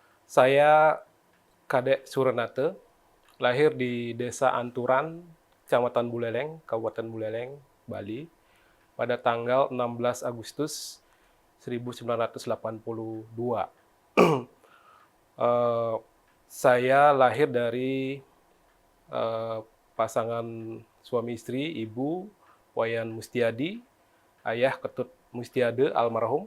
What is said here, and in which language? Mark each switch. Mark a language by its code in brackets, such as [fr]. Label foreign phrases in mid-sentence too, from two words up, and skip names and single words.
[id] Saya Kadek Surenate, lahir di Desa Anturan, Kecamatan Buleleng, Kabupaten Buleleng, Bali, pada tanggal 16 Agustus 1982. Eh, saya lahir dari pasangan suami istri, Ibu Wayan Mustiadi, Ayah Ketut Mustiade almarhum.